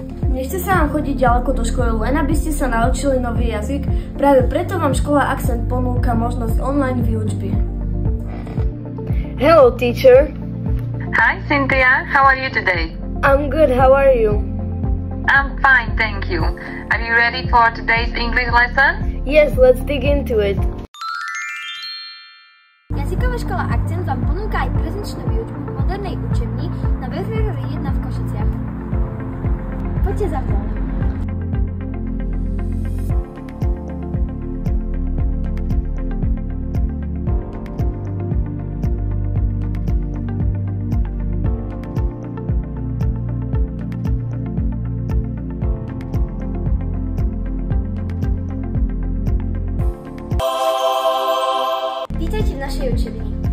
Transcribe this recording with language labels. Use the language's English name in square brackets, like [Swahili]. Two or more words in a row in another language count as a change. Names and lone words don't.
[Slovak] nechce sa vám chodiť ďaleko do školy, len aby ste sa naučili nový jazyk. Práve preto vám škola Accent ponúka možnosť online výučby. [English] Hello, teacher. Hi, Cynthia. How are you today? I'm good. How are you? I'm fine, thank you. Are you ready for today's English lesson? Yes, let's dig into it. [Slovak] Jazyková škola Accent vám ponúka aj prezenčnú výučbu v modernej učebni na Vesmíru 1 v Košiciach. Poďte za mnou. Vítajte v našej učebni.